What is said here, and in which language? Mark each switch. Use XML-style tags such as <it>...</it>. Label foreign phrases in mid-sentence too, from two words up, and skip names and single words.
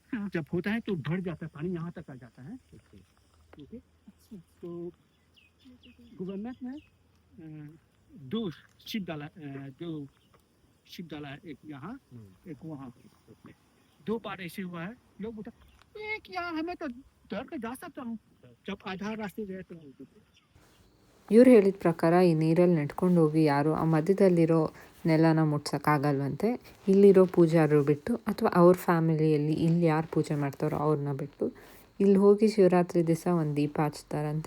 <hi>जब होता है तो भर जाता है, पानी यहाँ तक आ जाता है। ठीक है, तो गवर्नमेंट ने दो शिप डाला है, एक यहाँ एक वहाँ। दो बार ऐसे हुआ है, लोग बोलते एक यहाँ हमें तो डर के जा सकता हूँ, जब आधा रास्ते गए तो</hi> <kn>ಇವ್ರು ಹೇಳಿದ ಪ್ರಕಾರ ಈ ನೀರಲ್ಲಿ ನೆಟ್ಕೊಂಡು ಹೋಗಿ ಯಾರು ಆ ಮಧ್ಯದಲ್ಲಿರೋ ನೆಲನ ಮುಟ್ಸೋಕ್ಕಾಗಲ್ವಂತೆ. ಇಲ್ಲಿರೋ ಪೂಜಾರರು ಬಿಟ್ಟು ಅಥವಾ ಅವ್ರ ಫ್ಯಾಮಿಲಿಯಲ್ಲಿ ಇಲ್ಲಿ ಯಾರು ಪೂಜೆ ಮಾಡ್ತಾರೋ ಅವ್ರನ್ನ ಬಿಟ್ಟು ಇಲ್ಲಿ ಹೋಗಿ ಶಿವರಾತ್ರಿ ದಿವಸ ಒಂದು ದೀಪ ಹಚ್ತಾರಂತೆ.</kn>